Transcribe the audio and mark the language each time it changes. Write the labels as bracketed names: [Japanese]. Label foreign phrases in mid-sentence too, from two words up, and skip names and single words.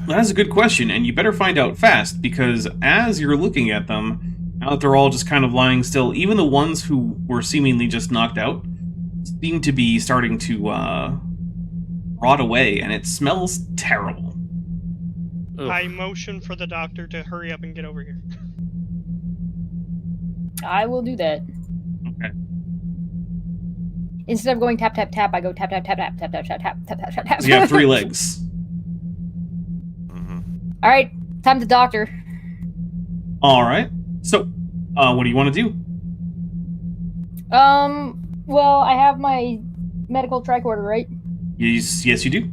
[English] That's a good question, and you better find out fast, because as you're looking at them, now that they're all just kind of lying still, even the ones who were seemingly just knocked out seem to be starting to rot away, and it smells terrible. Oof. I motion for the doctor to hurry up and get over here. I will do that. Okay. Instead of going tap tap tap, I go tap tap tap tap tap tap tap tap tap tap tap tap. So you have 3 legs. Mm-hmm. All right, time to doctor. Alright, so what do you want to do? Well, I have my medical tricorder, right? Yes, you do.